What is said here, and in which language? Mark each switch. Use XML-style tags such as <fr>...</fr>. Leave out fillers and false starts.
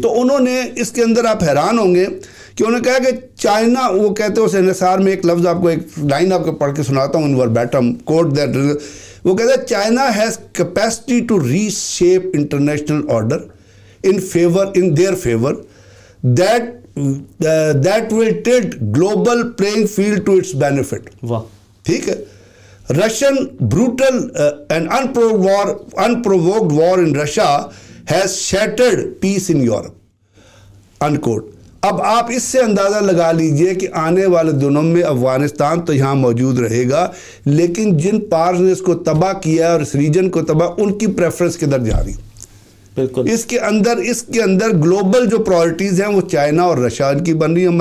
<ur>تو انہوں نے اس کے اندر آپ حیران ہوں گے کہ انہوں نے کہا کہ چائنا, وہ کہتے ہیں اس انحصار میں ایک لفظ آپ کو ایک لائن آپ کو پڑھ کے سناتا ہوں,</ur> <en>verbatim quote that,</en> <ur>وہ کہتے ہیں</ur> <en>China has capacity to reshape international order in their favor that will tilt global playing field to its benefit.</en> <ur>واہ, ٹھیک ہے.</ur> <en>Russian brutal and unprovoked war in Russia has shattered peace in Europe. Unquote.</en> <ur>اب آپ اس سے اندازہ لگا لیجئے کہ آنے والے دنوں میں افغانستان تو یہاں موجود رہے گا, لیکن جن پارز نے اس کو تباہ کیا اور اس ریجن کو تباہ, ان کی پریفرنس کدھر جا رہی. بالکل. اس کے اندر گلوبل جو پرائرٹیز ہیں وہ چائنا اور رشیا کی بن رہی ہیں.</ur>